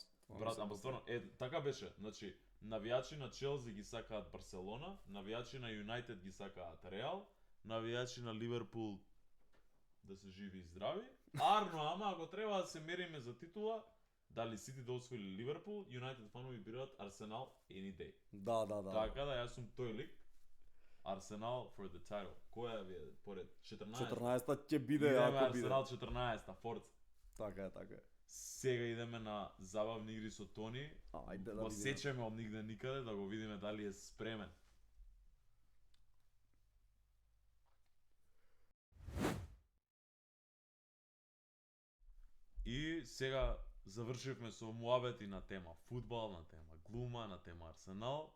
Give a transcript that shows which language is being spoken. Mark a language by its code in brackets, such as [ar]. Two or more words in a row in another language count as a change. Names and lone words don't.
[mk] Брат, ама стварно, така беше. Значи, навијачи на Челси ги сакаат Барселона, навијачи на Юнајтед ги сакаат Реал, навијачи на Ливерпул да се живи и здрави. Арно, ама ако треба да се мериме за титула, дали Сити да освои Ливерпул, Юнајтед фанови бираат Арсенал [en] any day. [mk] Да. Така да јас сум тој лик. Арсенал [en] for the title. [mk] Која ви е поред 14? 14-та ќе биде ако биде. Арсенал 14-та, Форца. Така е. Сега идеме на забавни игри со Тони. Ајде да го видиме. сечеме од нигде никаде да го видиме дали е спремен. И сега завршивме со муабети на тема фудбал, на тема глума, на тема Арсенал.